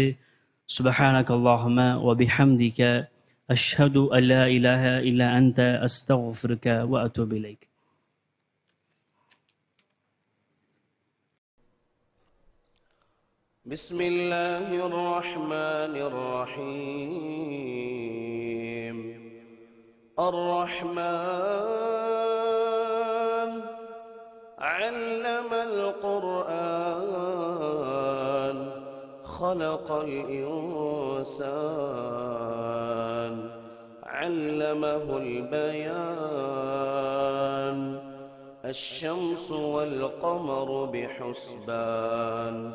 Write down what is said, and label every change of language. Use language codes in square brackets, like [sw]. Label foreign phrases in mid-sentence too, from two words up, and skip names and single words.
[ar] سبحانك اللهم وبحمدك أشهد أن لا إله إلا أنت أستغفرك وأتوب إليك. بسم الله الرحمن الرحيم. الرحمن علم القرآن خلق الإنسان علمه البيان الشمس والقمر بحسبان